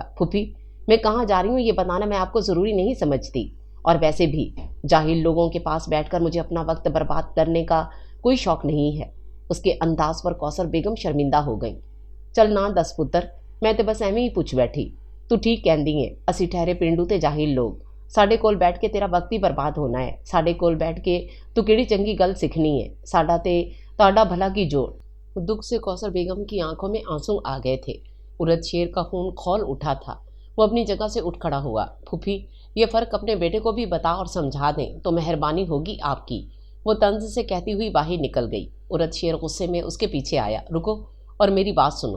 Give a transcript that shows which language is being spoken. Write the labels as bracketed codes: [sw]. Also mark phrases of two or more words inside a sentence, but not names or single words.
[ur] پھوپھی میں کہاں جا رہی ہوں یہ بتانا میں آپ کو ضروری نہیں سمجھتی، اور ویسے بھی جاہل لوگوں کے پاس بیٹھ کر مجھے اپنا وقت برباد کرنے کا کوئی شوق نہیں ہے۔ اس کے انداز پر کوثر بیگم شرمندہ ہو گئیں۔ [pa] چل نہ دس پتر، میں تے بس ایویں ہی پوچھ بیٹھی، تو ٹھیک کہندی ہے، اسی ٹھہرے پینڈو تے جاہل لوگ، ساڈے کول بیٹھ کے تیرا وقت ہی برباد ہونا ہے، ساڈے کول بیٹھ کے تو کیڑی چنگی گل سیکھنی ہے، ساڈا تے تاڈا بھلا کی جوڑ۔ [ur] دکھ سے کوثر بیگم کی آنکھوں میں آنسو آ گئے تھے۔ عورت شیر کا خون کھول اٹھا تھا۔ وہ اپنی جگہ سے اٹھ کھڑا ہوا۔ پھوپھی یہ فرق اپنے بیٹے کو بھی بتا اور سمجھا دیں تو مہربانی ہوگی آپ کی، وہ طنز سے کہتی ہوئی باہر نکل گئی۔ عورت شیر غصے میں اس کے پیچھے آیا، رکو اور میری بات سنو۔